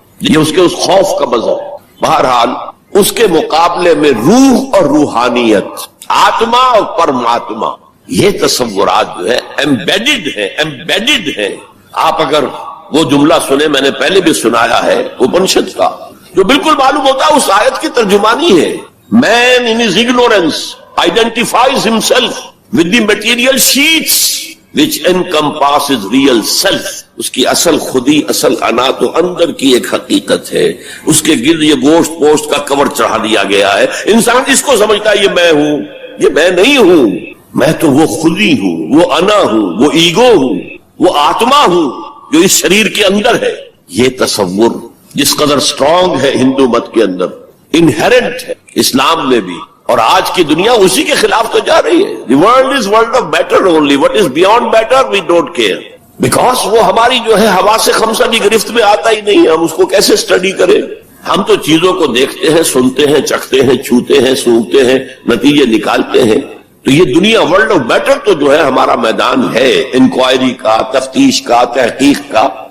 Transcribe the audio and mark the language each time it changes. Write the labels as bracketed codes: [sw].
[ur] یہ اس کے اس خوف کا مذہب. بہرحال اس کے مقابلے میں روح اور روحانیت، آتما اور پرماتما، یہ تصورات جو ہے ایمبیڈڈ ہے. آپ اگر وہ جملہ سنیں، میں نے پہلے بھی سنایا ہے اپنشد کا، جو بالکل معلوم ہوتا ہے اس آیت کی ترجمانی ہے. [en] Man in his ignorance identifies himself with the material sheets which encompasses real self. [ur] اس کی اصل خودی، اصل انا تو اندر کی ایک حقیقت ہے. اس کے گرد یہ گوشت پوشت کا کور چڑھا دیا گیا ہے. انسان اس کو سمجھتا ہے یہ میں ہوں، یہ میں نہیں ہوں. میں تو وہ خودی ہوں، وہ انا ہوں، وہ ایگو ہوں، وہ آتما ہوں جو اس شریر کے اندر ہے. یہ تصور جس قدر سٹرونگ ہے ہندو مت کے اندر، انہیرنٹ ہے اسلام میں بھی، اور آج کی دنیا اسی کے خلاف تو جا رہی ہے. [en] The world is world of matter only. What is beyond matter we don't care. [ur] Because وہ ہماری جو ہے حواس خمسہ کی گرفت میں آتا ہی نہیں. ہم اس کو کیسے اسٹڈی کریں؟ ہم تو چیزوں کو دیکھتے ہیں، سنتے ہیں، چکھتے ہیں، چھوتے ہیں، سونگتے ہیں، نتیجے نکالتے ہیں. تو یہ دنیا ورلڈ آف میٹر تو جو ہے ہمارا میدان ہے انکوائری کا، تفتیش کا، تحقیق کا.